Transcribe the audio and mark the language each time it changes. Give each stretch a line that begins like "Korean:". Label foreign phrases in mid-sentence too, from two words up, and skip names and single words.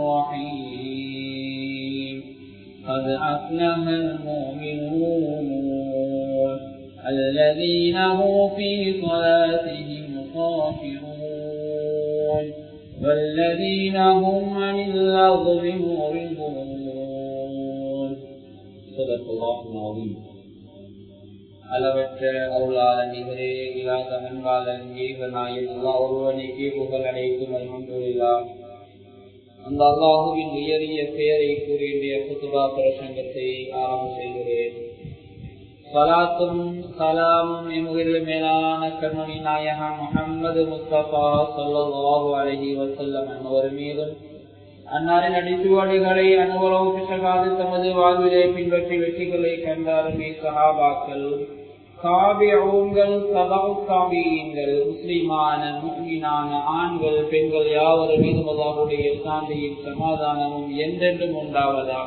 Arabic: الرحيم قد أفلح المؤمنون الذين هم في صلاتهم خاشعون والذين هم عن اللغو معرضون صدق الله العظيم.
Tamil: அளவற்ற அருளாளன் நிகரே இல்லாத அன்பாளன் ஏகநாயன் அல்லாஹ் ஒருவனுக்கே புகழ் அனைத்தும் அல்ஹம்துலில்லாஹ். அந்த அல்லாஹுவின் உயரிய பெயரை கூறிய குத்பா பிரசங்கத்தை ஆரம்பம் செய்கிறேன். சலாத்தும் சலாமும் எமுகில் மேலான கண்மணி நாயகம் முஹம்மது முஸ்தபா
Arabic: صلى الله عليه وسلم
Tamil: அன்னவர் மீதும் அன்னாரின் அடிச்சுவடுகளை அனுபவம் பிசகாது தமது வாழ்விலே பின்பற்றி வெற்றிகளை கண்டாருமே சஹாபாக்கள் தாபிஊன்கள் தபஉ தாபிஈன்கள் முஸ்லிமான முஃமினான ஆண்கள் பெண்கள் யாவர் மீதும் அல்லாஹ்வுடைய சாந்தியும் சமாதானமும் என்றென்றும் உண்டாவதாக.